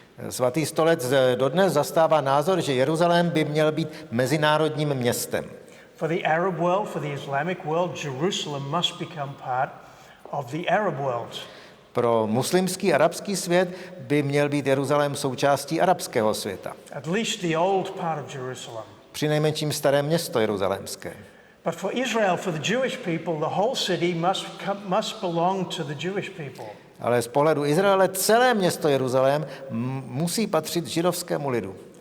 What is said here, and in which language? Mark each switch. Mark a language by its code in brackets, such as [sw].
[cs] Svatý stolec dodnes zastává názor, že Jeruzalém by měl být mezinárodním městem. [en] For the Arab world, for the Islamic world, Jerusalem must become part of the Arab world. [cs] Pro muslimský arabský svět by měl být Jeruzalém součástí arabského světa. [en] At least the old part of Jerusalem. [cs] Přinejmenším staré město jeruzalémské. [en] But for Israel, for the Jewish people, the whole city must belong to the Jewish people. [cs] Ale z pohledu Izraele celé město Jeruzalém musí patřit židovskému lidu.